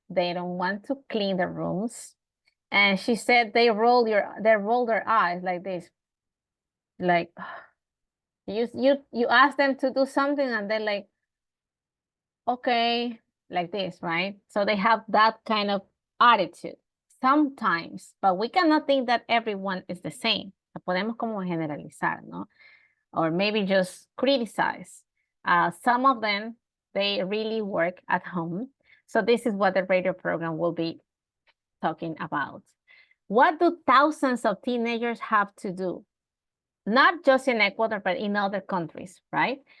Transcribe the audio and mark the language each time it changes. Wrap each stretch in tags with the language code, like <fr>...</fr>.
<en>They don't want to clean the rooms. And she said they roll their eyes like this. Like you ask them to do something and they're like, okay, like this, right? So they have that kind of attitude sometimes, but we cannot think that everyone is the same.</en> <es>Podemos como generalizar, ¿no?</es> <en>Or maybe just criticize. Some of them, they really work at home. So this is what the radio program will be talking about. What do thousands of teenagers have to do? Not just in Ecuador, but in other countries, right?</en>